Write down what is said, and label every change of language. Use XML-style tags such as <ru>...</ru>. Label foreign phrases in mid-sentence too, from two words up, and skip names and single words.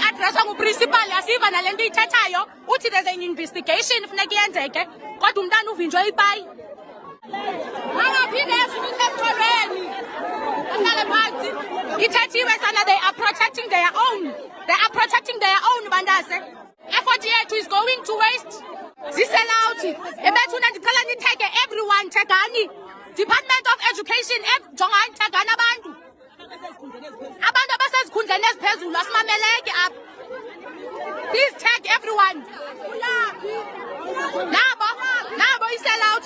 <xh>Sasa ngu-principal yasiva nalento ithathayo uthi</xh> <en>there's an investigation</en> <xh>funeka iyenzeke kodwa umntana uvinjwe ipayi. Angaphinde yasibisa esikolweni. Ahlale phansi. Ithathiwe sana</xh> <en>they are protecting their own. They are protecting their own bandase. Effort yethu is going to waste.</en> <xh>Zisela out. Ebethuna ndicela nitheke everyone thegani. Department of Education jongani thegani abantu. Abantu abasezikhundleni eziphezulu asimameleke apha.</xh> <en>Please tag everyone.</en> <xh>Nabo isela out.</xh>